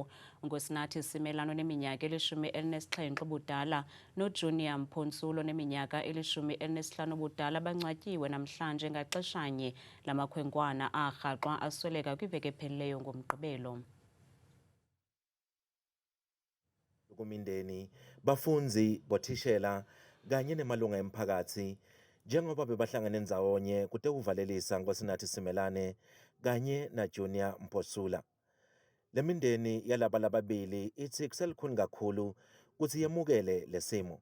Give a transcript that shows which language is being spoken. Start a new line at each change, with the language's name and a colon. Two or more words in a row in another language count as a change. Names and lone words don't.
Xhosa: uNkosinathi Simelane oneminyaka eli-17 ubudala noJunior Mphonsulo oneminyaka eli-15 ubudala bancwatyiwe namhlanje ngaxeshanye la makhwenkwana arhaxwa asweleka kwiveki ephelileyo ngoMgqibelo.
Swati: Kumindeni, bafunzi, bothishela kanye nemalunga emphakathi njengoba bebahlangene ndzawonye kude kuvalelisa Nkosinathi Simelane kanye naJunior Mphonsula. Le mindeni yalaba lababili ithi kuselikhuni kakhulu ukuthi yemukele lesimo.